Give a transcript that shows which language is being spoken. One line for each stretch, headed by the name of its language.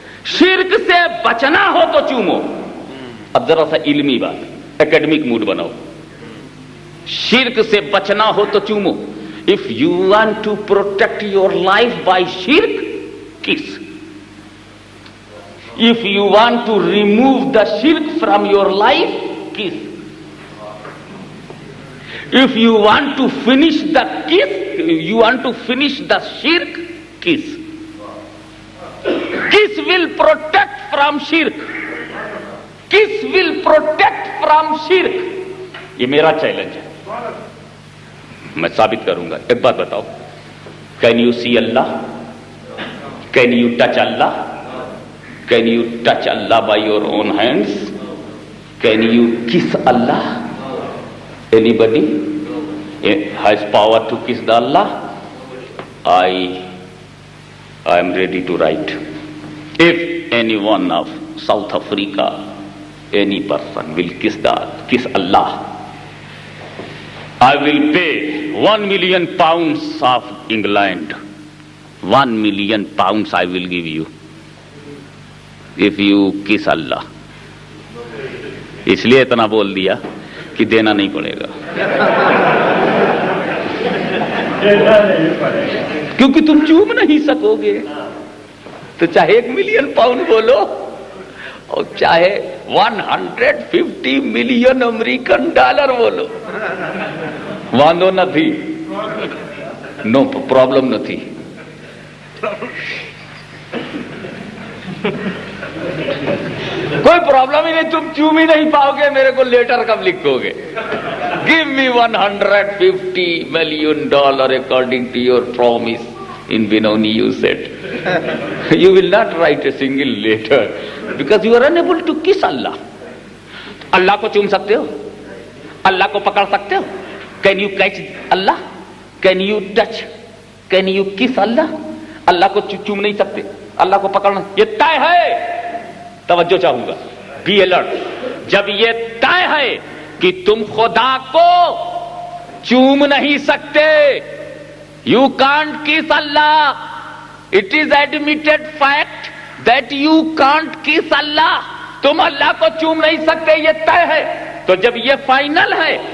Urdu: شرک سے بچنا ہو تو چومو۔ اب ذرا سا علمی بات، اکیڈمک موڈ بناؤ۔ شرک سے بچنا ہو تو چومو۔
English: If you want to protect your life by shirk, kiss. If you want to remove the shirk from your life, kiss. If you want to finish the kiss, you want to finish the shirk, kiss. Kiss will protect from shirk. Kiss will protect from shirk.
Urdu: یہ میرا challenge ہے، میں ثابت کروں گا۔ ایک بات بتاؤ،
English: Can you see Allah? Can you touch Allah? Can you touch Allah by your own hands? Can you kiss Allah? Anybody has power to kiss the Allah? I am ready to write. If any one of South Africa, any person will kiss Allah, I will pay 1 million pounds of England. 1 million pounds I will give you if you kiss Allah.
Urdu: اس لیے اتنا بول دیا کہ دینا نہیں پڑے گا، کیونکہ تم چوم نہیں سکو گے۔ تو چاہے 1 ملین پاؤنڈ بولو اور چاہے 150 ملین امریکن ڈالر بولو، واندو نہ تھی،
English: no problem
Urdu: نہ تھی۔ کوئی پرابلم ہی نہیں، تم چوم ہی نہیں پاؤ گے، میرے کو لیٹر کب لکھو گے؟
English: Give me $150 million according to your promise in Benoni, you said. You will not write a single letter because you are unable to kiss Allah.
Urdu: اللہ کو چوم سکتے ہو؟ اللہ کو پکڑ سکتے ہو؟
English: Can you catch Allah? Can you touch? Can you kiss Allah?
Urdu: اللہ کو چوم نہیں سکتے، اللہ کو پکڑنا، یہ طے ہے۔ توجہ چاہوں گا،
English: Be alert.
Urdu: جب یہ طے ہے کہ تم خدا کو چوم نہیں سکتے،
English: you can't kiss Allah,
Urdu: it is admitted fact that you can't کس اللہ، تم اللہ کو چوم نہیں سکتے، یہ طے ہے۔ تو جب یہ فائنل ہے